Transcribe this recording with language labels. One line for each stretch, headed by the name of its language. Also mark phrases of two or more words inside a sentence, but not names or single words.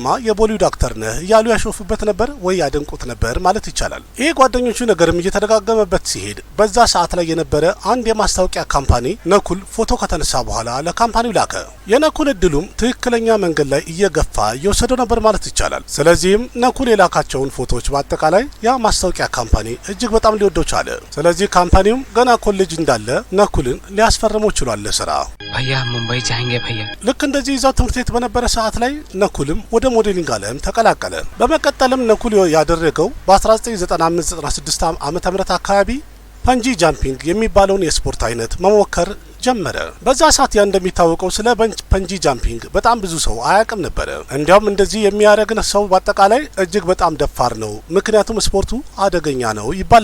Amharic: የቦሊውድ አክተር ነህ እያሉ ያሾፉበት ነበር ወይ ያደንቁት ነበር ማለት ይቻላል። ይሄ ጓደኞቹ ነገርም እየተደጋገመበት ሲሄድ በዛ ሰዓት ላይ የነበረ አንድ የማስታወቂያ ካምፓኒ ነኩል ፎቶ ከተነሳ በኋላ ለካምፓኒው ላከ። የነኩል እድሉም ትክክለኛ መንገድ ላይ እየገፋ እየወሰደው ነበር ማለት ይቻላል። ስለዚህም ነኩል የላካቸውን ፎቶዎች በአጠቃላይ ያ ማስታወቂያ ካምፓኒ እጅግ በጣም ሊወደው ቻለ። ስለዚህ ካምፓኒውም ገና ኮሌጅ እንዳለ ነኩልን ሊያስፈርመው ችሏል ለስራ።
Hindi: भैया मुंबई जाएंगे भैया።
Amharic: ልክ እንደዚህ ይዛው ትምህርት ቤት በነበረ ሰዓት ላይ ነኩልም ወደ ሞዴሊንግ ዓለም ተቀላቀለ። በመቀጠልም ነኩል ያደረገው በ1995-96 ዓመተ ምህረት አካባቢ
English: bungee jumping
Amharic: የሚባለውን የስፖርት አይነት መሞከር ጀመረ። በዛ ሰዓት ያ እንደሚታወቀው ስለ
English: bungee jumping
Amharic: በጣም ብዙ ሰው አያውቅም ነበር። እንዲያውም እንደዚህ የሚያደርግ ሰው በአጠቃላይ እጅግ በጣም ደፋር ነው፣ ምክንያቱም ስፖርቱ አደገኛ ነው ይባል